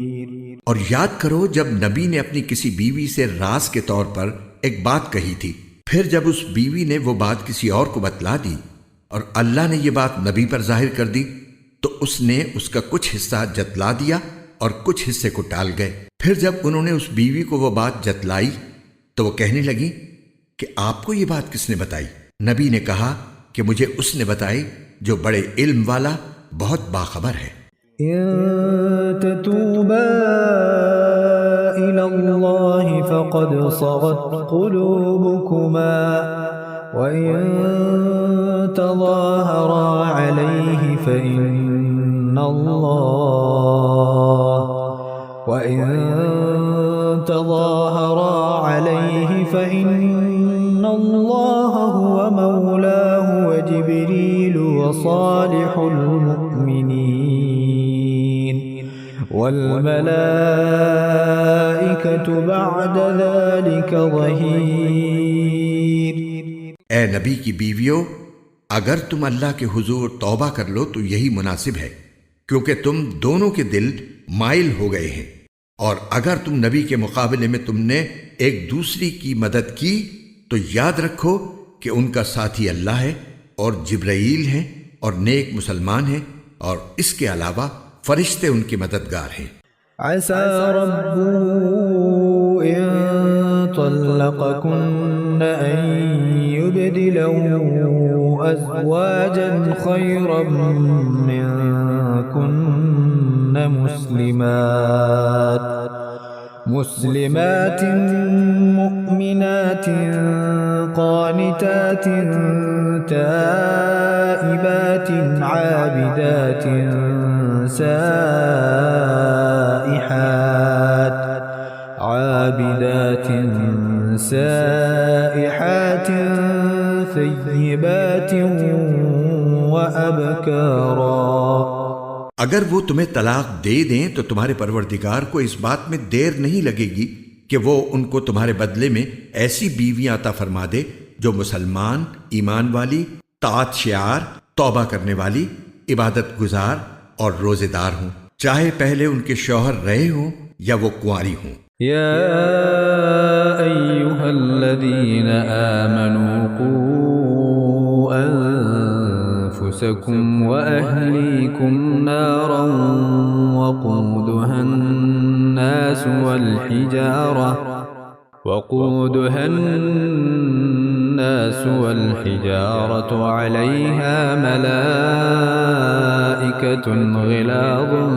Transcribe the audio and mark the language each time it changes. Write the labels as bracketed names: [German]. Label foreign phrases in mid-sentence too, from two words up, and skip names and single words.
[Urdu] اور یاد کرو جب نبی نے اپنی کسی بیوی سے راز کے طور پر ایک بات کہی تھی، پھر جب اس بیوی نے وہ بات کسی اور کو بتلا دی اور اللہ نے یہ بات نبی پر ظاہر کر دی، تو اس نے اس کا کچھ حصہ جتلا دیا اور کچھ حصے کو ٹال گئے. پھر جب انہوں نے اس بیوی کو وہ بات جتلائی تو وہ کہنے لگی کہ آپ کو یہ بات کس نے بتائی? نبی نے کہا کہ مجھے اس نے بتائی جو بڑے علم والا، بہت باخبر ہے. [Arabic] إن تتوبا إلى الله فقد صغت قلوبكما وإن تظاهرا عليه فإن الله هو مولاه وجبريل وصالح المؤمنين والملائكة بعد ذلك ظهير. [Urdu] اے نبی کی بیویوں، اگر تم اللہ کے حضور توبہ کر لو تو یہی مناسب ہے، کیونکہ تم دونوں کے دل مائل ہو گئے ہیں. اور اگر تم نبی کے مقابلے میں تم نے ایک دوسری کی مدد کی تو یاد رکھو کہ ان کا ساتھی اللہ ہے اور جبرائیل ہیں اور نیک مسلمان ہیں، اور اس کے علاوہ فرشتے ان کے مددگار ہیں. [Arabic] عسى ربه إن طلقكن أن يبدله أزواجا خيرا منكن مسلمات مؤمنات قانتات تائبات عابدات سائحات ثيبات وأبكارا. [Urdu] اگر وہ تمہیں طلاق دے دیں تو تمہارے پروردگار کو اس بات میں دیر نہیں لگے گی کہ وہ ان کو تمہارے بدلے میں ایسی بیویاں عطا فرما دے جو مسلمان، ایمان والی، طاعت شعار، توبہ کرنے والی، عبادت گزار اور روزےدار ہوں، چاہے پہلے ان کے شوہر رہے ہوں یا وہ کنواری ہوں. [Arabic] يا أيها الذين آمنوا قوا أنفسكم وأهليكم نارا وقودها الناس والحجارة عليها ملائكة غلاظ